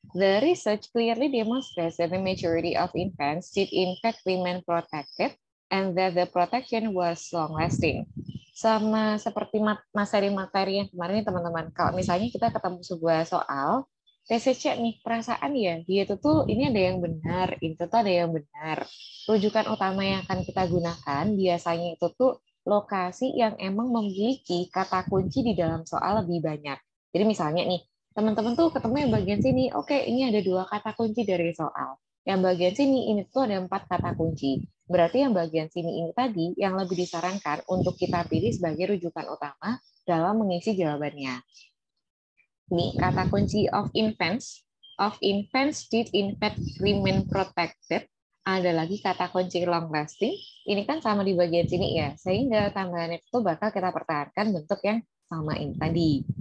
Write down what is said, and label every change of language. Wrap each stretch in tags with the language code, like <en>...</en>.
<en>The research clearly demonstrates that the majority of infants did in fact remain protected and that the protection was long-lasting.</en> <id>Sama seperti materi-materi yang kemarin nih teman-teman. Kalau misalnya kita ketemu sebuah soal, TCC nih, perasaan ya, dia itu tuh ini ada yang benar, itu tuh ada yang benar. Rujukan utama yang akan kita gunakan biasanya itu tuh lokasi yang emang memiliki kata kunci di dalam soal lebih banyak. Jadi misalnya nih, teman-teman tuh ketemu yang bagian sini, oke ini ada dua kata kunci dari soal. Yang bagian sini ini tuh ada empat kata kunci. Berarti yang bagian sini ini tadi yang lebih disarankan untuk kita pilih sebagai rujukan utama dalam mengisi jawabannya. Ini kata kunci</id> <en>of infants did in fact remain protected</en> <id>ada lagi kata kunci long lasting. Ini kan sama di bagian sini ya, sehingga tambahan itu bakal kita pertahankan bentuk yang sama ini tadi.</id>